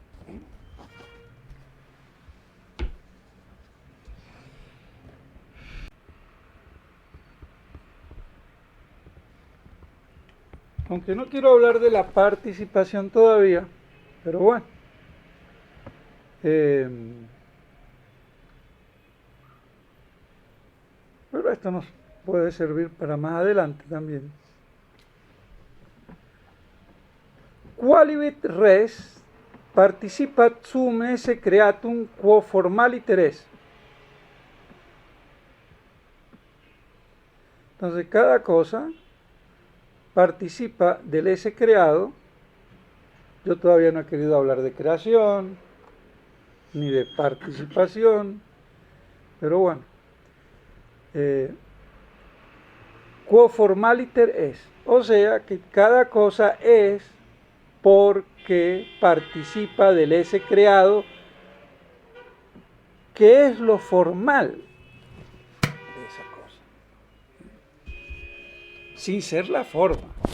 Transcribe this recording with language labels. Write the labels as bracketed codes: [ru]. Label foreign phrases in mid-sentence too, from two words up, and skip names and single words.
[es] Aunque no quiero hablar de la participación todavía, pero bueno. Pero esto nos puede servir para más adelante también. [la] Qualibet res participat sum esse creatum quo formaliter es. [es] Entonces cada cosa participa del ese creado. Yo todavía no he querido hablar de creación ni de participación, pero bueno, [la] quo formaliter es, [es] o sea que cada cosa es porque participa del ese creado, que es lo formal de esa cosa, sin ser la forma.